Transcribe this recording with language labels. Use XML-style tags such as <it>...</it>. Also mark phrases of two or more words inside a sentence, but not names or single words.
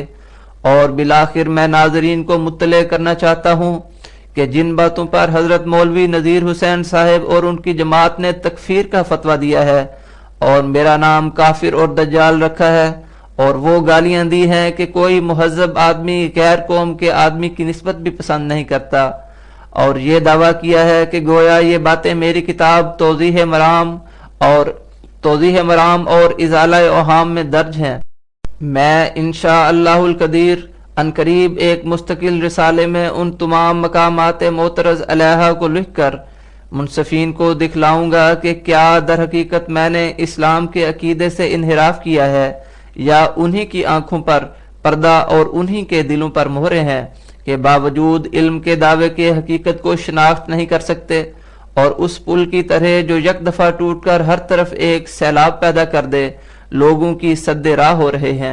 <ur>اور بالآخر میں ناظرین کو مطلع کرنا چاہتا ہوں کہ جن باتوں پر حضرت مولوی نذیر حسین صاحب اور ان کی جماعت نے تکفیر کا فتویٰ دیا ہے اور میرا نام کافر اور دجال رکھا ہے، اور وہ گالیاں دی ہیں کہ کوئی مہذب آدمی غیر قوم کے آدمی کی نسبت بھی پسند نہیں کرتا، اور یہ دعویٰ کیا ہے کہ گویا یہ باتیں میری کتاب توضیح مرام اور ازالہ اوہام میں درج ہیں. میں</ur> <ar>انشاء اللہ القدیر</ar> <ur>عنقریب ایک مستقل رسالے میں ان تمام مقامات معترض علیہ کو لکھ کر منصفین کو دکھلاؤں گا کہ کیا در حقیقت میں نے اسلام کے عقیدے سے انحراف کیا ہے، یا انہی کی آنکھوں پر پردہ اور انہی کے دلوں پر مہرے ہیں کہ باوجود علم کے دعوے کے حقیقت کو شناخت نہیں کر سکتے، اور اس پل کی طرح جو یک دفعہ ٹوٹ کر ہر طرف ایک سیلاب پیدا کر دے لوگوں کی سد راہ ہو رہے ہیں.</ur>